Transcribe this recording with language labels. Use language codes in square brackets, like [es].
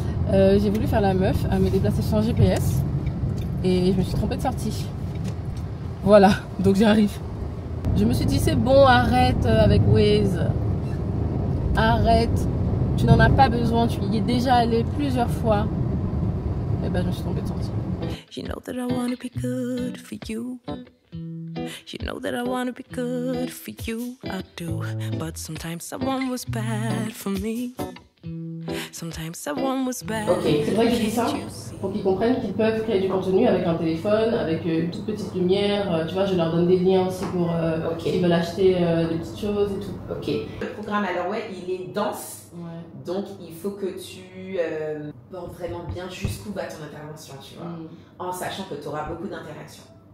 [fr] J'ai voulu faire la meuf, me déplacer sans GPS. Et je me suis trompée de sortie. Voilà, donc j'arrive. Je me suis dit, c'est bon, arrête avec Waze. Arrête. Tu n'en as pas besoin, tu y es déjà allé plusieurs fois. Et ben, je me suis trompée de sortie. [en] You know that I wanna be good for you. You know that I wanna be good for you. I do. But sometimes someone was bad for me. Sometimes someone was bad. [fr] Ok, c'est vrai que je dis ça pour qu'ils comprennent qu'ils peuvent créer du contenu avec un téléphone, avec une toute petite lumière. Tu vois, je leur donne des liens aussi pour qu'ils veulent acheter des petites choses et tout. Ok. Le programme, alors ouais, il est dense. Ouais. Donc il faut que tu portes vraiment bien jusqu'où va ton intervention, tu vois, en sachant que tu auras beaucoup d'interactions.